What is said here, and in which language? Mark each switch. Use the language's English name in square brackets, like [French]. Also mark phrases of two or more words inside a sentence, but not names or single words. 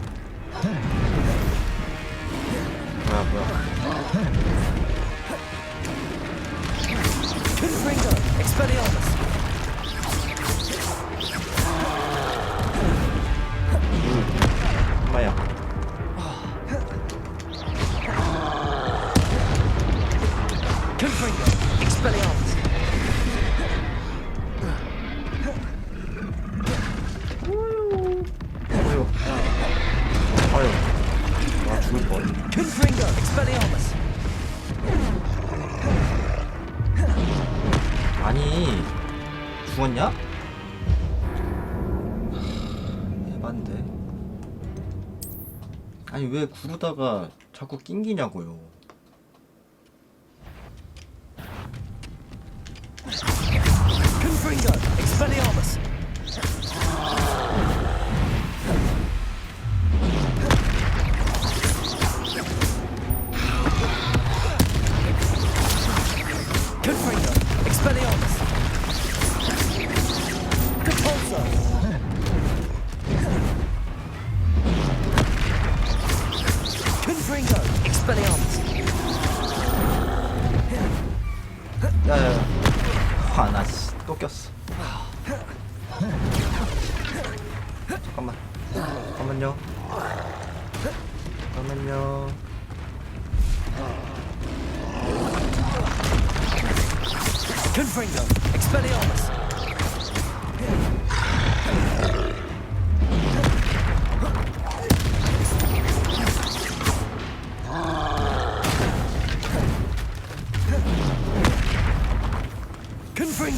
[Korean] 뭐야 Expelliarmus! 엄마야. Confringo! Expelliarmus! 아유. 아유. 와 죽을 뻔. Confringo! Expelliarmus! 아니 죽었냐? 에반데. 아니 왜 구르다가 자꾸 낑기냐고요. Confringo! Expelliarmus! Confringo! Expelliarmus! Repulsor! Confringo! Expelliarmus! 야야야. 아나 또 꼈어. 잠깐만. 잠깐만요. 잠깐만요. Confringo! Expelliarmus! Confringo!